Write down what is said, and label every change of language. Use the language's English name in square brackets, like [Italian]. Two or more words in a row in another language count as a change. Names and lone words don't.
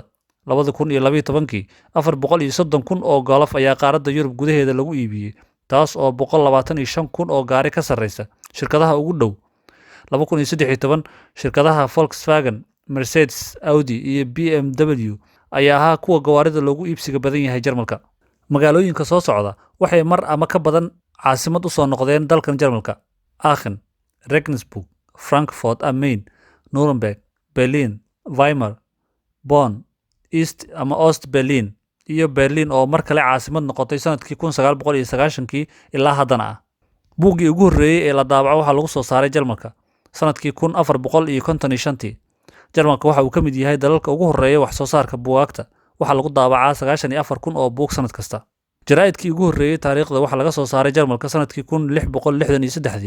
[Somali] 2012 430,000 oo Golf ayaa qaaradda Yurub gudaheeda lagu iibiyey, taas oo 125,000 oo gaari ka sarreysa shirkadaha ugu dhow. 2013 shirkadaha Volkswagen, Mercedes, Audi iyo BMW ayaa ahaa kuwa gawaarida loogu iibsiga badan yahay Jarmalka. Magaalooyinka soo socda waxay mar ama ka badan caasimad u soo noqdeen dalkan Jarmalka: Aachen, Regensburg, Frankfurt am Main, Nuremberg, Berlin, Weimar, Bonn, East ama Ost Berlin, iyo Berlin oo mar kale caasimad noqotay sanadkii 1990 ilaa haddana ah. Buuggii ugu horreeyay ee la daabaco waxaa lagu soo saaray Jarmalka sanadkii 1455. Jarmalka waxa uu ka mid yahay dalalka ugu horreeya wax soo saarka buugaagta. Waxaa lagu daabacaa 94,000 oo buug sanad kasta. Jaraa'idkii ugu horreeyay taariikhda waxaa laga soo saaray Jarmalka sanadkii 1663.